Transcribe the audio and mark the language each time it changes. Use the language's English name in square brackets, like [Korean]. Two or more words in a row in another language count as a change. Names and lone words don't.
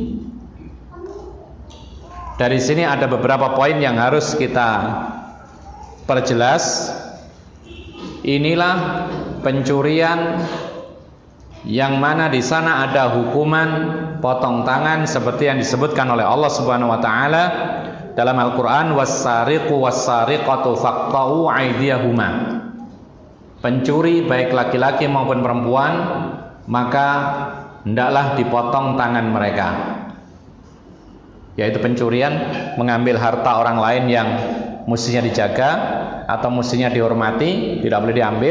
[Indonesian] Dari sini ada beberapa poin yang harus kita perjelas. Inilah pencurian yang mana di sana ada hukuman potong tangan seperti yang disebutkan oleh [Arabic] الله سبحانه وتعالى [Indonesian] dalam Al-Qur'an, [Arabic] والسارق والسارقة فاقطعوا أيديهما. [Indonesian] Pencuri baik laki-laki maupun perempuan maka hendaklah dipotong tangan mereka. Yaitu pencurian, mengambil harta orang lain yang mestinya dijaga atau mestinya dihormati, tidak boleh diambil.